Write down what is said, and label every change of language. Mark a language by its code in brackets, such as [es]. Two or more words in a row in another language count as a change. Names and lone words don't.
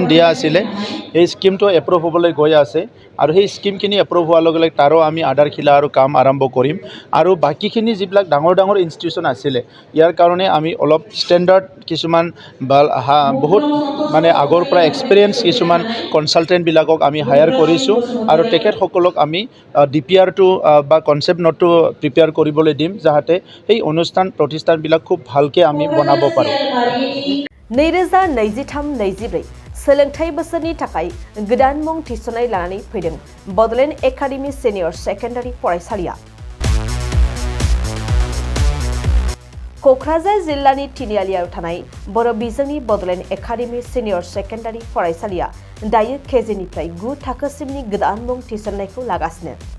[as] দিয়া আছিলে এই স্কিমটো এপ্ৰুভ হ'বলৈ গৈ আছে আৰু সেই স্কিমখিনি এপ্ৰুভ হোৱাৰ লগে লগে তাৰো আমি আধাৰশিলা আৰু কাম আৰম্ভ কৰিম আৰু বাকীখিনি যিবিলাক ডাঙৰ ডাঙৰ ইনষ্টিটিউশ্যন আছিলে ইয়াৰ কাৰণে আমি অলপ ষ্টেণ্ডাৰ্ড কিছুমান বহুত মানে আগৰ পৰা এক্সপিৰিয়েঞ্চ কিছুমান কনচালটেণ্টবিলাকক আমি হায়াৰ কৰিছোঁ আৰু তেখেতসকলক আমি DPRটো বা কনচেপ্ট নোটটো প্ৰিপেয়াৰ কৰিবলৈ দিম যাতে সেই অনুষ্ঠান প্ৰতিষ্ঠানবিলাক খুব ভালকৈ আমি বনাব পাৰোঁ [brx] 2023-24 सोलोंथाइ बोसोरनि थाखाय गोदान मुं थिसननाय लानानै फैदों बड'लेण्ड एकाडेमि सिनियर सेकेन्डारि फरायसालिया क'क्राझार जिल्लानि तिनिआलियाव थानाय बर' बिजोंनि बड'लेण्ड एकाडेमि सिनियर सेकेन्डारि फरायसालिया दायो केजिनिफ्राय 9 थाखोसिमनि गोदान मुं थिसननायखौ लागासिनो